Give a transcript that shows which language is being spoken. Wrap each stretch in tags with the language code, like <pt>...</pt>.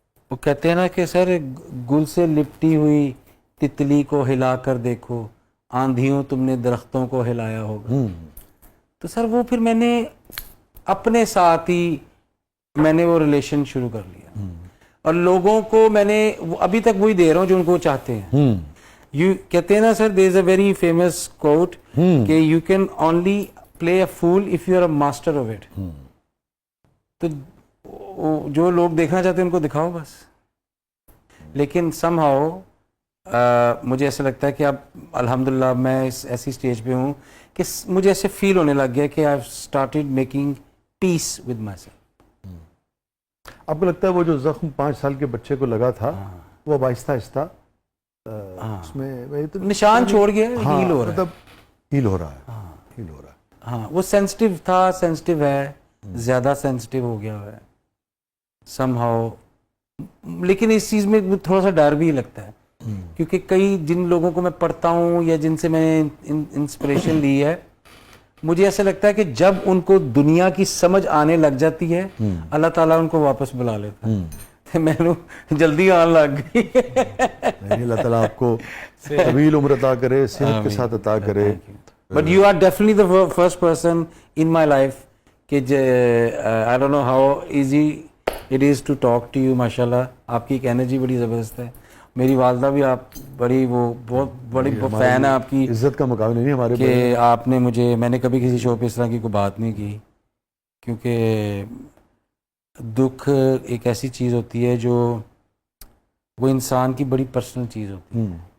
<ur>وہ کہتے ہیں نا کہ سر گل سے لپٹی ہوئی تتلی کو ہلا کر دیکھو, آندھیوں تم نے درختوں کو ہلایا ہوگا. تو سر وہ پھر میں نے اپنے ساتھ ہی میں نے وہ ریلیشن شروع کر لیا, اور لوگوں کو میں نے ابھی تک وہی دے رہا ہوں جو ان کو چاہتے ہیں.</ur> <en>You</en> <ur>کہتے ہیں نا سر,</ur> <en>there is a very famous quote کہ you can only play a fool if you are a master of it.</en> <ur>تو جو لوگ دیکھنا چاہتے ہیں ان کو دکھاؤ بس. لیکن somehow مجھے ایسا لگتا ہے کہ اب الحمدللہ میں اس ایسی سٹیج پہ ہوں کہ مجھے ایسے فیل ہونے لگ گیا کہ</ur> <en>I've started making peace with myself.</en> <ur>آپ کو لگتا ہے وہ جو زخم 5 سال کے بچے کو لگا تھا وہ اب آہستہ آہستہ اس میں نشان چھوڑ گیا, ہیل ہو رہا ہے, مطلب ہیل ہو رہا ہے, ہیل ہو رہا ہے. ہاں وہ سینسٹیو تھا, سینسٹیو ہے, زیادہ سینسٹیو ہو گیا ہے سم ہاؤ. لیکن اس چیز میں تھوڑا سا ڈر بھی لگتا ہے کیونکہ کئی جن لوگوں کو میں پڑھتا ہوں یا جن سے میں نے انسپریشن لی ہے, مجھے ایسا لگتا ہے کہ جب ان کو دنیا کی سمجھ آنے لگ جاتی ہے اللہ تعالیٰ ان کو واپس بلا لیتا ہے. میں جلدی آن لگ گئی. اللہ تعالیٰ آپ کو طویل عمر عطا کرے, صحت کے ساتھ عطا کرے.</ur> <en>But you are definitely the first person in my life کہ I don't know how easy it is to talk to you.</en> <ur>ماشاءاللہ آپ کی ایک انرجی بڑی زبردست ہے. میری والدہ بھی آپ بڑی بہت بڑی فین ہے آپ کی. عزت کا مقابلہ نہیں ہمارے کہ آپ نے مجھے, میں نے کبھی کسی شو پہ اس طرح کی کوئی بات نہیں کی کیونکہ دکھ ایک ایسی چیز ہوتی ہے جو وہ انسان کی بڑی پرسنل چیز ہوتی ہے.</ur>